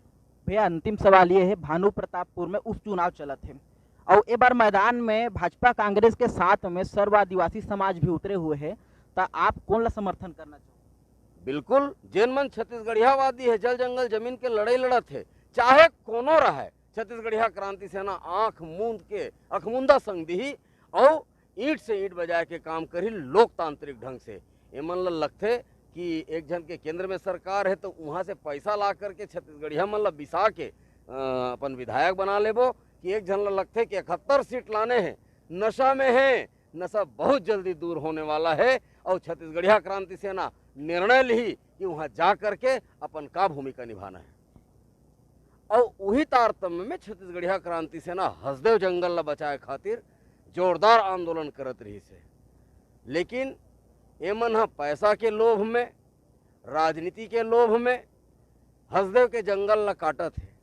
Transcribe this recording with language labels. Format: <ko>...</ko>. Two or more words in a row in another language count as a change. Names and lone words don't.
<hne>भैया अंतिम सवाल ये है, भानु प्रतापपुर में उपचुनाव चलत है और एक बार मैदान में भाजपा कांग्रेस के साथ में सर्व आदिवासी समाज भी उतरे हुए है, तो आप कौन ला समर्थन करना चाहो? बिल्कुल, जेन मन छत्तीसगढ़ियावादी है, जल जंगल जमीन के लड़ाई लड़त है, चाहे कोनो रहे, छत्तीसगढ़िया क्रांति सेना आंख मूंद के अखमुंदा संग दी और ईंट से ईंट बजाए के काम करी लोकतांत्रिक ढंग से। एमन ला लगते कि एक जन के केंद्र में सरकार है तो वहाँ से पैसा ला करके छत्तीसगढ़िया मन ला बिसा के अपन विधायक बना लेबो, कि एक जन ला लगते कि 71 सीट लाने हैं, नशा में है, नशा बहुत जल्दी दूर होने वाला है। और छत्तीसगढ़िया क्रांति सेना निर्णय ली कि वहाँ जा करके अपन का भूमिका निभाना है। और वही तारतम्य में छत्तीसगढ़िया क्रांति सेना हसदेव जंगल ला बचाए खातिर जोरदार आंदोलन करत रही से, लेकिन एमन हा पैसा के लोभ में, राजनीति के लोभ में हसदेव के जंगल ला काटत है।</hne>